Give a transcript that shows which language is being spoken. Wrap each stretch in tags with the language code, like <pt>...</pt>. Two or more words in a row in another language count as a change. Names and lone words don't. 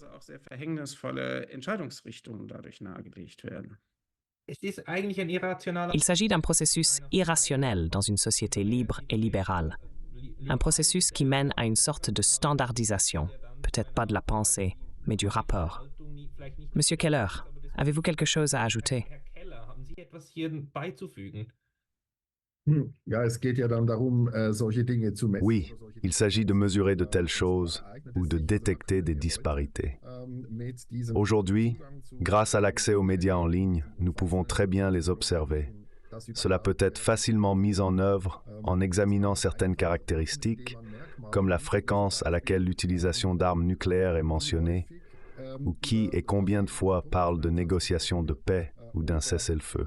<fr>Il s'agit d'un processus irrationnel dans une société libre et libérale. Un processus qui mène à une sorte de standardisation, peut-être pas de la pensée, mais du rapport. Monsieur Keller, avez-vous quelque chose à ajouter?</fr> <de>Ja, es geht ja dann darum, solche Dinge zu messen.</de> <fr>Oui, il s'agit de mesurer de telles choses ou de détecter des disparités. Aujourd'hui, grâce à l'accès aux médias en ligne, nous pouvons très bien les observer. Cela peut être facilement mis en œuvre en examinant certaines caractéristiques, comme la fréquence à laquelle l'utilisation d'armes nucléaires est mentionnée, ou qui et combien de fois parle de négociations de paix ou d'un cessez-le-feu.</fr>